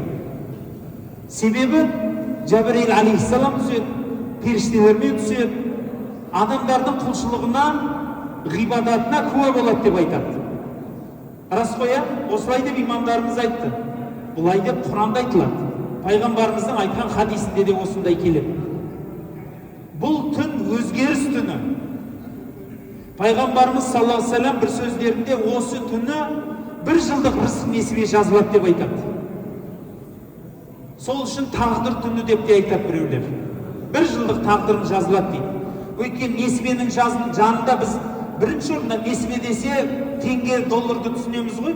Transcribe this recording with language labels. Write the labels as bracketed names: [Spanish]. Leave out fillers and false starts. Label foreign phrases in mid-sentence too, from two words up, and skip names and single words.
[Kazakh] Себебі Жәбірейіл алейхиссалам түседі, періштелермен түседі, адамдардың құлшылығына, ғибадатына куә болады деп айтады. Рас қой, осылай деп имамдарымыз айтты. Бұлай деп Құранда айтылады. Пайғамбарымыздың айтқан хадисінде де осындай келеді. Бұл түн өзгеріс түні. Пайғамбарымыз [Arabic] صلى الله عليه وسلم [Kazakh] бір сөздерінде осы түні бір жылдық рызық несібе жазылады деп айтады. Сол үшін тағдыр түні деп те айтады біреулер. Бір жылдық тағдырым жазылады дейді. Өйткені несібенің жанында біз бірінші орында несібе десе теңге долларды түсінеміз ғой.